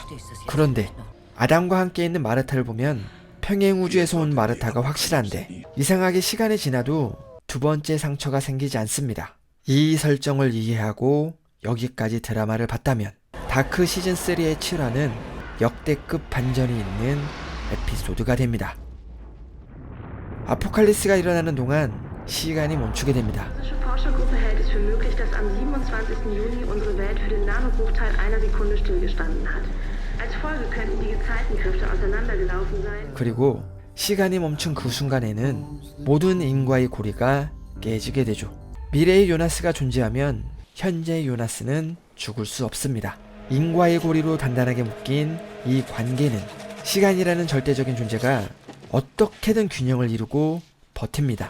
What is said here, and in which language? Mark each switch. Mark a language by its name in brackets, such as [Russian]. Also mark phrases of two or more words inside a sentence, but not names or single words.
[Korean] 그런데 아담과 함께 있는 마르타를 보면 평행우주에서 온 마르타가 확실한데 이상하게 시간이 지나도 두 번째 상처가 생기지 않습니다. 이 설정을 이해하고 여기까지 드라마를 봤다면 다크 시즌3의 7화는 역대급 반전이 있는 에피소드가 됩니다. 아포칼립스가 일어나는 동안 시간이 멈추게 됩니다. [German] Forschergruppe hält es für möglich, dass am 27. Juni unsere Welt für den Nanobruchteil einer Sekunde stillgestanden hat. Als Folge könnten die Gezeitenkräfte auseinandergelaufen sein. [Korean] 그리고 시간이 멈춘 그 순간에는 모든 인과의 고리가 깨지게 되죠. 미래의 요나스가 존재하면 현재의 요나스는 죽을 수 없습니다. 인과의 고리로 단단하게 묶인 이 관계는 시간이라는 절대적인 존재가 어떻게든 균형을 이루고 버팁니다.